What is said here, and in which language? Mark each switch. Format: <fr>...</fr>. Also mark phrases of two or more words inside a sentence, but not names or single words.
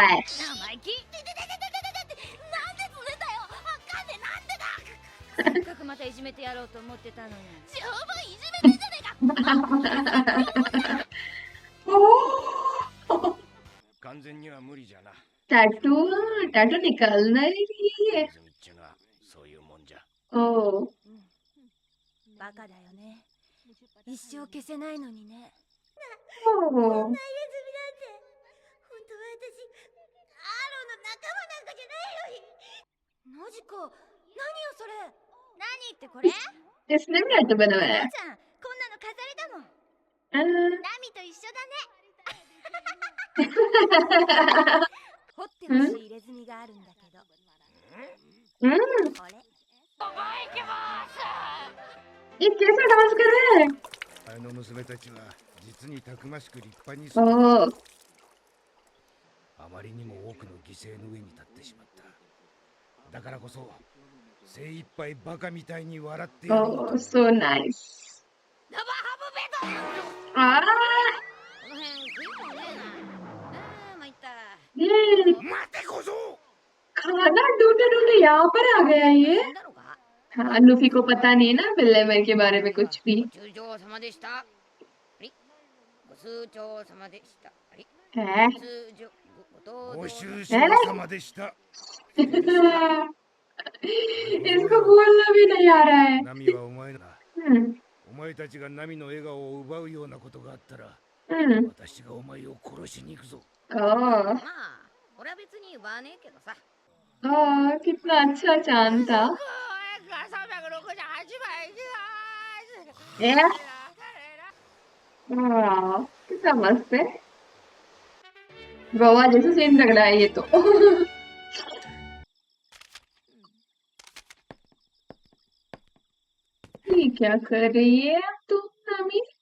<ja>生意気。なんでそれだよ。あかんね、なんでだ。せっかくまたいじめてやろうと思ってたのに。十分いじめてんじゃねえか。完全には無理じゃな。</ja> <hi>टैटू निकालना ही नहीं है।</hi> <ja>泉っちゅうのはそういうもんじゃ。 ओ, バカだよね。一生消せないのにね。 ओ, 本当は私、アーロンの仲間なんかじゃないのに。マジか。何よそれ。何ってこれ？</ja> <hi>इसने भी टैटू बनवाया</hi> <ja>ちゃん、こんなの飾りだもん。</ja> <hi>है।</hi> <ja>ナミと一緒だね。掘ってほしい入れ墨があるんだけど。これ。</ja> <hi>ये कैसा डांस कर रहे हैं?</hi> <ja>あの娘たちは実にたくましく立派に育 ओ, あまりにも多くの犠牲の上に立ってしまった。だからこそ精一杯バカみたいに笑ってやろうと ओ,</ja> <en>so nice.</en> <ja>生ハムベト。 आ, この辺食い込んねえな。参った。</ja> <hi>ये</hi> <ja>待て小僧。</ja> <hi>खाना ढूंढते ढूंढते यहाँ पर आ गया ये।</hi> <ja>なんだろうか。</ja> <hi>हाँ, लूफी को पता नहीं है ना बिल्लेमर के बारे में कुछ भी।</hi> <ja>ご通常様でした。あり。ご通常様でした。あり。</ja> <hi>है?</hi> <ja>通常ごご愁傷様でした。</ja> <hi>इसको बोलना भी नहीं आ रहा है।</hi> <ja>ナミはお前だ。お前たちがナミの笑顔を奪うようなことがあったら、私がお前を殺しに行くぞ。 ओ, まあ、俺は別に奪わねえけどさ。</ja> <hi>ओ, कितना अच्छा चांद था। कितना मस्त है। गोवा जैसा सीन लग रहा है ये तो। ये क्या कर रही है अब तुम नामी?</hi>